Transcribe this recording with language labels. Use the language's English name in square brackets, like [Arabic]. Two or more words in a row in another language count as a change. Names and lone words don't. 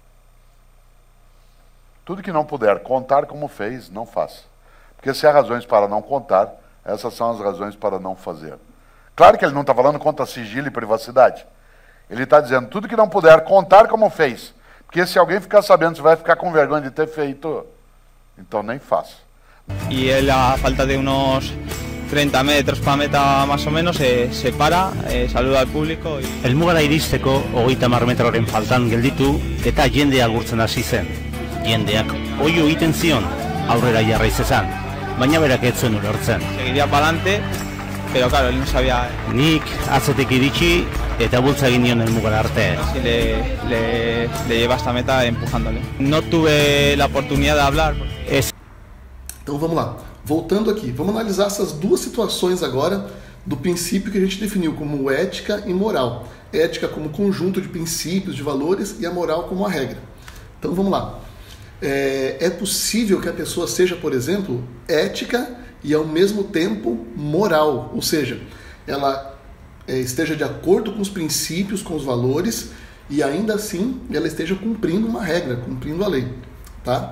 [Portuguese] Tudo que não puder contar como fez, não faça. Porque se há razões para não contar, essas são as razões para não fazer. Claro que ele não está falando contra sigilo e privacidade. Ele está dizendo, tudo que não puder contar como fez. Porque se alguém ficar sabendo, você vai ficar com vergonha de ter feito, então nem faça. [Spanish] Y él, a falta de unos 30 metros para meta más o menos, se para, saluda al público. [Basque] Helmugara iristeko 30 metroren faltan gelditu eta jendea agurtzen hasi zen. Jendeak oihu egiten zion aurrera jarrai zezan, baina berak ez zuen ulertzen. [Spanish] Seguiría para adelante, pero claro, él no sabía [Basque] Nik atzetik iritsi eta bultza egin nion helmugara arte. [Spanish] si le lleva hasta meta empujándole. No tuve la oportunidad de hablar. [Portuguese] Então vamos lá, voltando aqui, vamos analisar essas duas situações agora do princípio que a gente definiu como ética e moral. Ética como conjunto de princípios, de valores, e a moral como a regra. Então vamos lá. É possível que a pessoa seja, por exemplo, ética e ao mesmo tempo moral, ou seja, ela esteja de acordo com os princípios, com os valores, e ainda assim ela esteja cumprindo uma regra, cumprindo a lei, tá?